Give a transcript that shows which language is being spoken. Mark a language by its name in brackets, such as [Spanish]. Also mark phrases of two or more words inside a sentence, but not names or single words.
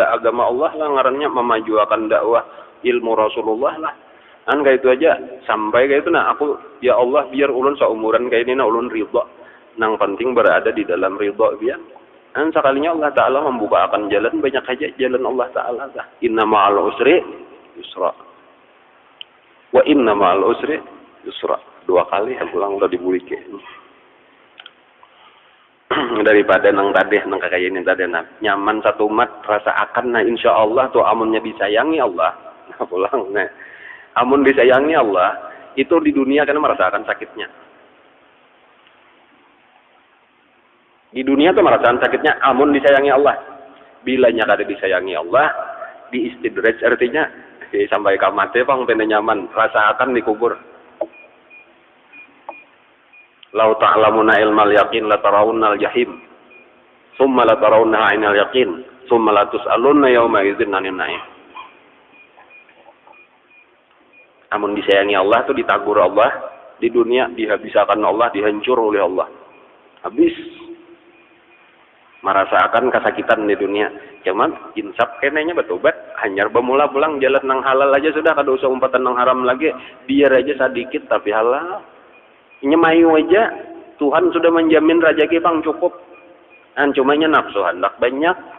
[Banjar] agama Allah lah ngarannya memajukan dakwah ilmu Rasulullah lah kan kayak itu aja sampai kayak itu nah aku ya Allah biar ulun seumuran kayak ini nah ulun ridho nang penting berada di dalam ridho biar kan sekalinya Allah Ta'ala membukakan jalan banyak aja jalan Allah Ta'ala lah [Arabic] إن مع العسر يسرا وإن مع العسر يسرا [Banjar] 2 kali aku ulang udah dibulike daripada nang tadeh nang kayak ini tadi nah nyaman satu mat rasa akan nah [Arabic] إن شاء الله [Banjar] tuh amunnya disayangi Allah nah pulang nah amun disayangi Allah itu di dunia kan merasakan sakitnya di dunia tuh merasakan sakitnya amun disayangi Allah bilanya kada disayangi Allah di istidraj artinya sampai kamate pang pene nyaman rasa akan dikubur. [Arabic] لو تعلمون علم اليقين لترون الجحيم ثم لترونها عين اليقين ثم لتسألن يومئذ عن النعيم. [Banjar] Amun disayangi Allah tuh ditagur Allah di dunia dihabiskan Allah dihancur oleh Allah habis merasakan kesakitan di dunia cuman insaf kenanya bertobat hanyar bemula pulang jalan nang halal aja sudah kada usah umpatan nang haram lagi biar aja sedikit tapi halal nyemayu aja Tuhan sudah menjamin rezeki bang cukup kan cumanya nafsu hendak banyak